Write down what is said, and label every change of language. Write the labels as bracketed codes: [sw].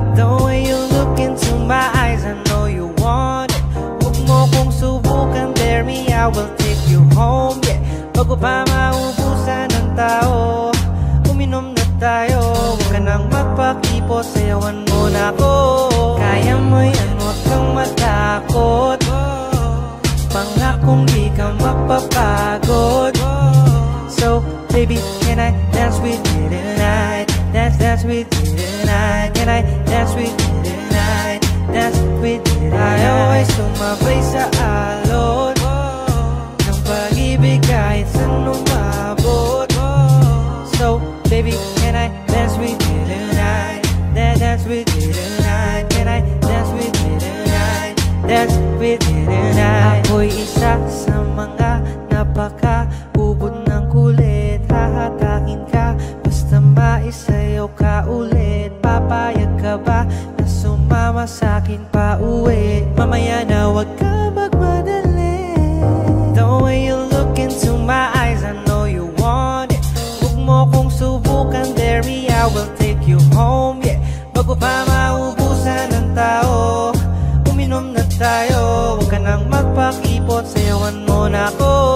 [en] The way you look into my eyes, I know you want it. [tl] Huwag mo kong subukan, [en] dare me, I will take you home, yeah. [tl] Bago pa maubusan ng tao, uminom na tayo. Huwag ka nang magpakipot, sayawan mo na ako. Kaya mo yan, huwag kang matakot. Pangakong di ka mapapagod. [en] So baby, can I dance with you tonight? Dance with you tonight. Can I dance with you tonight? Dance with you tonight. I always [tl] sumabay sa alon ng pag-ibig kahit saan umabot. [en] So baby, can I dance with you tonight? Dance with you tonight. Can I dance with you tonight? Dance with you tonight. [tl] Ako'y isa sa mga napaka-ubod ng kulit. Hahatakin ka, basta maisayaw ka ulit. Papayag ka ba na sumama sa'kin pa uwi? Mamaya na wag ka magmadali. [en] The way you look into my eyes, I know you want it. [tl] Huwag mo kong subukan, [en] dare me, I will take you home, yeah. [tl] Bago pa maubusan ng tao, uminom na tayo. Huwag ka nang magpakipot, sayawan mo na ako.